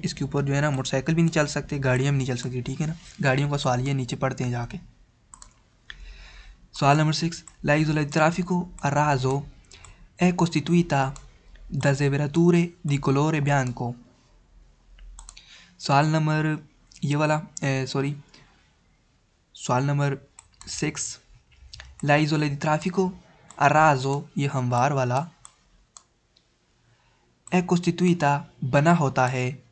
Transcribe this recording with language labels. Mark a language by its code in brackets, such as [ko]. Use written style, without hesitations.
[hi] इसके ऊपर जो है ना मोटरसाइकिल भी नहीं चल सकते, गाड़ियाँ भी नहीं चल सकती, ठीक है ना। गाड़ियों का सवाल ये नीचे पढ़ते हैं जाके। सवाल number 6, [it] la isola di traffico a raso è costituita da zebrature di colore bianco। [hi] सवाल नंबर ये वाला सॉरी सवाल number 6, [it] la isola di traffico a raso [hi] ये हमवार वाला, [it] è costituita [hi] बना होता है,